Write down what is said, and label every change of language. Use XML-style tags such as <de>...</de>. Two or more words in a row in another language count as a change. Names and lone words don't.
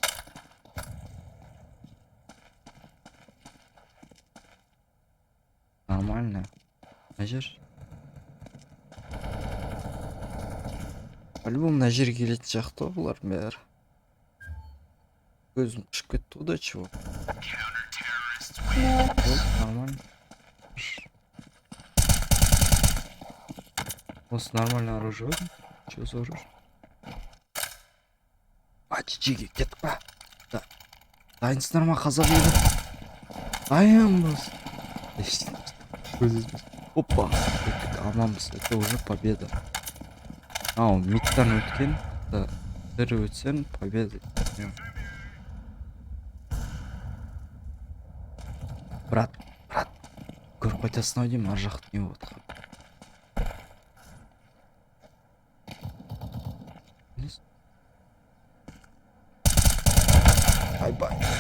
<ru>Нормально.</ru> <kk>Мына жер. По-любому мына жерге келетін жақты бұлар бәрі. Көзім ұшып кетті ғой да чего.</kk> <ru>Нормально. Осы нормальное оружие. Че за оружие?</ru> <kk>Чиги, кеттік па? Дайынсыздар ма, қазақ еді? Дайынбыз. Опа. Аманбыз.</kk> <ru>Это уже победа.</ru> <kk>Ау, мидтан өткен. Тірі өтсен, победа. Брат. Көріп қайтасың ау деймін, ар жақты не болады. Бай.</kk>